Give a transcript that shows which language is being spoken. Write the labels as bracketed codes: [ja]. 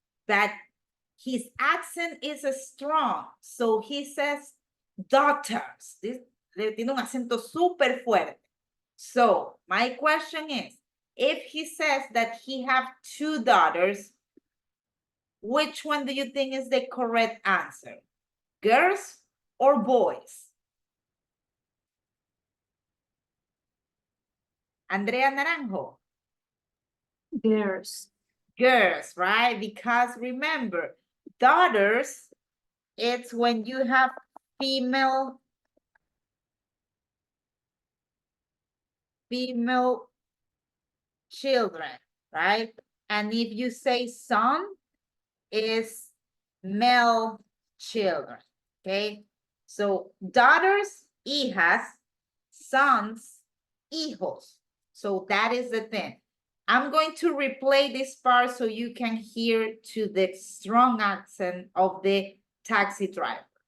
[en] That his accent is strong, so he says daughters. [es] This tiene un acento súper fuerte. [en] So my question is, if he says that he have 2 daughters, which one do you think is the correct answer? Girls or boys? Andrea Naranjo. Girls. Girls, right? Because remember, daughters, it's when you have female children, right? And if you say son, is male children, okay? So daughters, hijas, sons, hijos. So that is the thing. I'm going to replay this part so you can hear to the strong accent of the taxi driver.